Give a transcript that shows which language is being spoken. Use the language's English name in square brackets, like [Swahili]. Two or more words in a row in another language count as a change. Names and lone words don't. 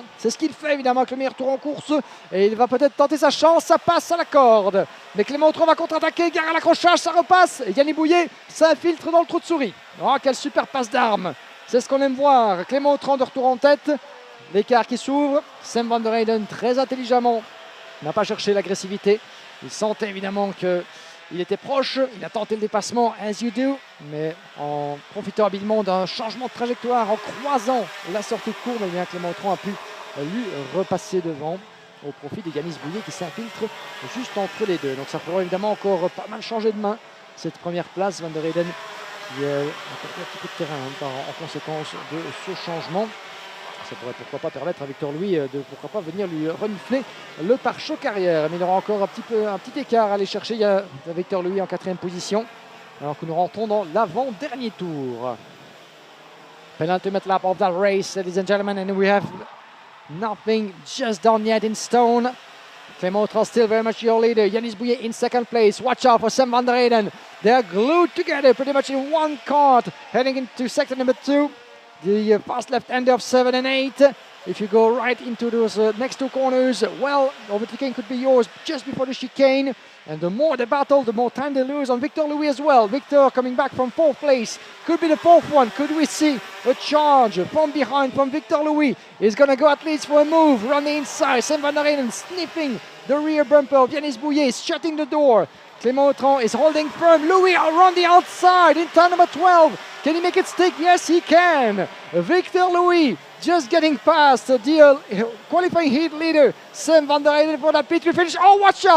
[French] C'est ce qu'il fait évidemment avec le meilleur tour en course et il va peut-être tenter sa chance. Ça passe à la corde, mais Clément Autran va contre-attaquer, gare à l'accrochage, ça repasse et Yanis Bouillet s'infiltre dans le trou de souris. Oh, quelle super passe d'armes, c'est ce qu'on aime voir. Clément Autran de retour en tête, l'écart qui s'ouvre. Sam van der Weyden très intelligemment n'a pas cherché l'agressivité. Il sentait évidemment qu'il était proche, il a tenté le dépassement [English] as you do, [French] mais en profitant habilement d'un changement de trajectoire, en croisant la sortie de courbe, eh bien Clément Autran a pu lui repasser devant au profit de Yanis Bouillet qui s'infiltre juste entre les deux. Donc ça pourrait évidemment encore pas mal changer de main cette première place. Van der Weyden qui a perdu un petit peu de terrain en conséquence de ce changement. Ça pourrait pourquoi pas permettre à Victor Louis de pourquoi pas venir lui renifler le pare-choc arrière. Mais il aura encore un petit écart à aller chercher. Il y a Victor Louis en 4e position. Alors que nous rentrons dans l'avant-dernier tour. [English] Penultimate lap of that race, ladies and gentlemen, and we have nothing just done yet in stone. Clément Autran still very much your leader. Yanis Bouillet in second place. Watch out for Sam van der Weyden. They are glued together pretty much in one cart heading into sector number 2. The fast left-hander of 7 and 8. If you go right into those next two corners, well, overtaking could be yours just before the chicane. And the more they battle, the more time they lose on Victor Louis as well. Victor coming back from 4th place. Could be the 4th one. Could we see a charge from behind from Victor Louis? He's going to go at least for a move. Run the inside. Sam van der Weyden sniffing the rear bumper of Yanis Bouillet, shutting the door. Clément Autran is holding firm. Louis around the outside in turn number 12. Can he make it stick? Yes, he can. Victor Louis just getting past the qualifying heat leader, Sam van der Weyden, for that P3 finish. Oh, watch out.